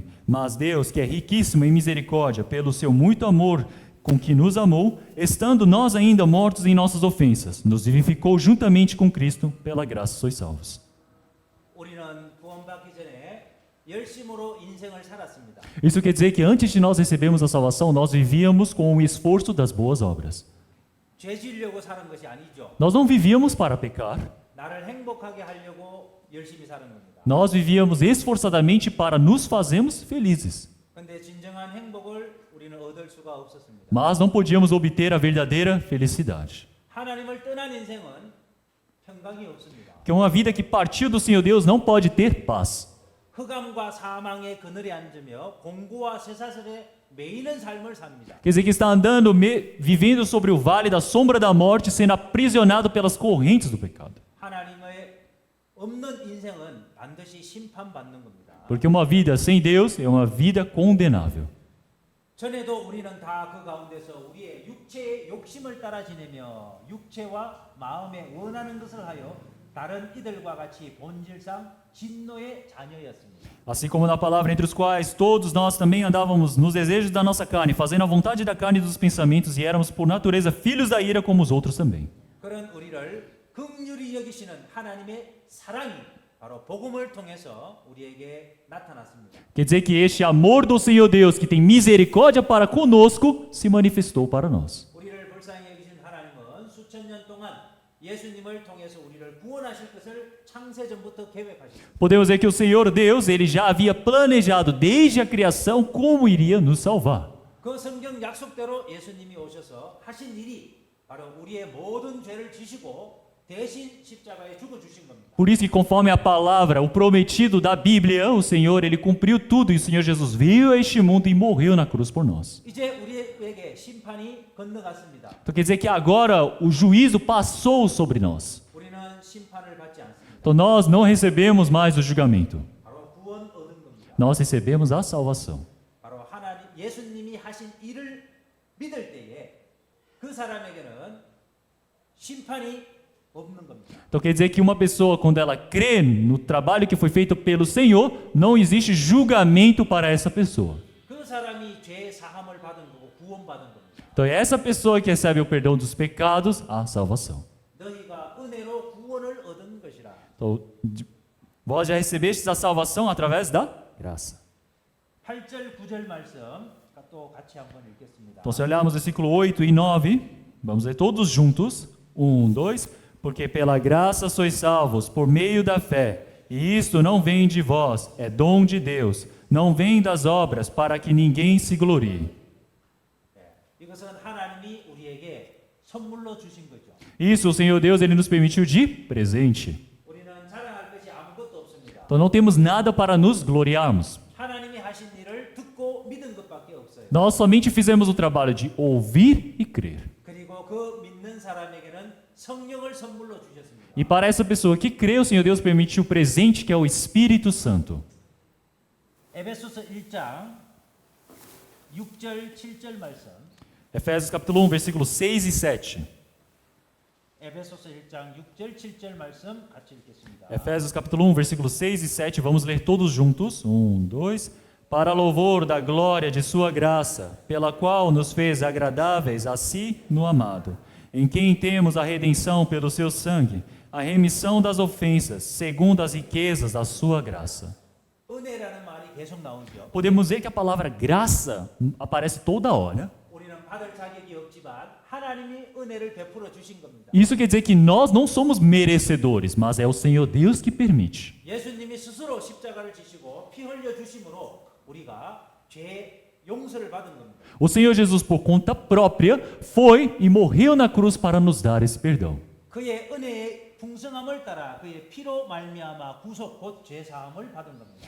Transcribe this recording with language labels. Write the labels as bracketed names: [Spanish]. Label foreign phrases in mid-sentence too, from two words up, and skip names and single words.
[Portuguese] Mas Deus, que é riquíssimo em misericórdia, pelo seu muito amor com que nos amou, estando nós ainda mortos em nossas ofensas, nos vivificou juntamente com Cristo, pela graça sois salvos. [Korean] 우리는 구원받기 전에 열심으로 인생을 살았습니다. [Portuguese] Isso quer dizer que antes de nós recebermos a salvação, nós vivíamos com o esforço das boas obras. [Korean] 죄 지으려고 사는 것이 아니죠. [Portuguese] Nós não vivíamos para pecar, [Korean] 나를 행복하게 하려고 열심히 사는 겁니다. [Portuguese] nós vivíamos esforçadamente para nos fazermos felizes. [Korean] 근데 진정한 행복을 우리는 얻을 수가 없었습니다. [Portuguese] Mas não podíamos obter a verdadeira felicidade. [Korean] 하나님을 떠난 인생은 평강이 없습니다. [Portuguese] Que uma vida que partiu do Senhor Deus não pode ter paz. [Korean] 흑암과 사망의 그늘에 앉으며 공고와 쇠사슬에 매이는 삶을 삽니다. [Portuguese] Quer dizer que está andando, vivendo sobre o vale da sombra da morte, sendo aprisionado pelas correntes do pecado. [Korean] 하나님의 없는 인생은 반드시 심판받는 겁니다. [Portuguese] Porque uma vida sem Deus é uma vida condenável. [Korean] 전에도 우리는 다 그 가운데서 우리의 육체의 욕심을 따라 지내며 육체와 마음에 원하는 것을 하여 다른 이들과 같이 본질상 진노의 자녀였습니다. [Portuguese] Assim como na palavra, entre os quais todos nós também andávamos nos desejos da nossa carne, fazendo a vontade da carne e dos pensamentos, e éramos por natureza filhos da ira como os outros também. [Korean] 그런 우리를 긍휼히 여기시는 하나님의 사랑이 바로 복음을 통해서 우리에게 나타났습니다. [Portuguese] Quer dizer que este amor do Senhor Deus, que tem misericórdia para conosco, se manifestou para nós. [Korean] 우리를 불쌍히 여기신 하나님은 수천 년 동안 예수님을 통해서 우리를 구원하실 것을 창세전부터 계획하셨습니다. [Portuguese] Podemos dizer que o Senhor Deus, ele já havia planejado desde a criação como iria nos salvar. [Korean] 그 성경 약속대로 예수님이 오셔서 하신 일이 바로 우리의 모든 죄를 지시고 대신 십자가에 죽어 주신 겁니다. [Portuguese] Por isso que conforme a palavra, o prometido da Bíblia, o Senhor, ele cumpriu tudo, e o Senhor Jesus veio a este mundo e morreu na cruz por nós. [Korean] 이제 우리에게 심판이 건너갔습니다. [Portuguese] Então quer dizer que agora o juízo passou sobre nós. [Korean] 우리는 심판을 받지 않습니다. [Portuguese] Então nós não recebemos mais o julgamento. [Korean] 바로 구원 얻은 겁니다. [Portuguese] Nós recebemos a salvação. [Korean] 바로 하나님 예수님이 하신 일을 믿을 때에 그 사람에게는 심판이 없는 겁니다. [Portuguese] Então quer dizer que uma pessoa, quando ela crê no trabalho que foi feito pelo Senhor, não existe julgamento para essa pessoa. [Korean] 그 사람이 죄 사함을 받은 거고 구원받은 겁니다. [Portuguese] Então é essa pessoa que recebe o perdão dos pecados, a salvação. [Korean] 너희가 은혜로 구원을 얻은 것이라. [Portuguese] Então, vós já recebestes a salvação através da graça. [Korean] 8절 9절 말씀 또 같이 한번 읽겠습니다. [Portuguese] Então se olharmos versículo 8 e 9, vamos ler todos juntos. 1, 2. Porque pela graça sois salvos por meio da fé, e isto não vem de vós, é dom de Deus, não vem das obras, para que ninguém se glorie. [Korean] 이것은 하나님이 우리에게 선물로 주신 거죠. [Portuguese] Isso o Senhor Deus, ele nos permitiu de presente. [Korean] 우리는 자랑할 것이 아무것도 없습니다. [Portuguese] Então não temos nada para nos gloriarmos. [Korean] 하나님이 하신 일을 듣고 믿은 것밖에 없어요. [Portuguese] Nós somente fizemos o trabalho de ouvir e crer. [Korean] 그리고 그 믿는 사람에게는 성령을 선물로 주셨습니다. [Portuguese] E para essa pessoa que crê, o Senhor Deus permitiu o presente que é o Espírito Santo. [Korean] 에베소서 1장 6절 7절 말씀. [Portuguese] Efésios capítulo 1, versículos 6 e 7. [Korean] 에베소서 1장 6절 7절 말씀 같이 읽겠습니다. [Portuguese] Efésios capítulo 1, versículos 6 e 7, vamos ler todos juntos. 1, 2. Para louvor da glória de sua graça, pela qual nos fez agradáveis a si no amado, em quem temos a redenção pelo seu sangue, a remissão das ofensas, segundo as riquezas da sua graça. [Korean] 은혜라는 말이 계속 나오죠. [Portuguese] Podemos ver que a palavra graça aparece toda hora. [Korean] 우리는 받을 자격이 없지만 하나님이 은혜를 베풀어 주신 겁니다. [Portuguese] Isso quer dizer que nós não somos merecedores, mas é o Senhor Deus que permite. [Korean] 예수님이 스스로 십자가를 지시고 피 흘려 주심으로 우리가 죄 용서를 받은 겁니다. [Portuguese] O Senhor Jesus, por conta própria, foi e morreu na cruz para nos dar esse perdão. [Korean] 그의 은혜의 풍성함을 따라 그의 피로 말미암아 구속 곧 죄 사함을 받은 겁니다.